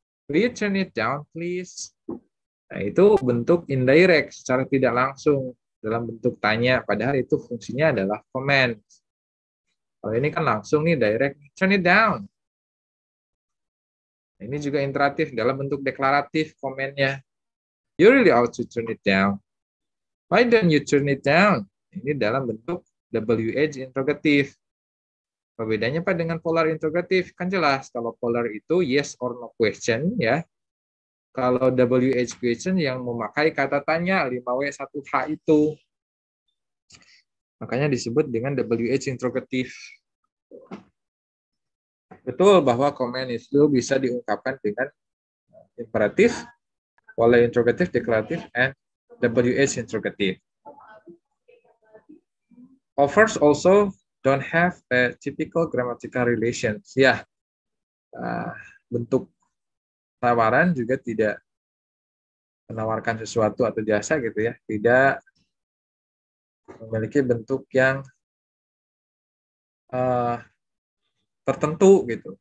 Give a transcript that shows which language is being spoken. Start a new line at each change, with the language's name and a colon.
English: Will you turn it down, please?
Indonesian: Nah, itu bentuk indirect, secara tidak langsung dalam bentuk tanya. Padahal itu fungsinya adalah comment. Kalau ini kan langsung nih, direct.
English: Turn it down.
Indonesian: Ini juga interatif dalam bentuk deklaratif komennya.
English: You really ought to turn it down. Why don't you turn it down?
Indonesian: Ini dalam bentuk WH interrogatif. Perbedaannya apa dengan polar interrogatif? Kan jelas kalau polar itu yes or no question ya. Kalau WH question yang memakai kata tanya 5W1H itu. Makanya disebut dengan WH interrogatif. Betul bahwa komen itu bisa diungkapkan dengan imperatif, polar interrogatif, deklaratif, and WH interrogative.
English: Offers also don't have a typical grammatical relations.
Indonesian: Ya, bentuk tawaran juga tidak menawarkan sesuatu atau jasa gitu ya, tidak memiliki bentuk yang tertentu gitu.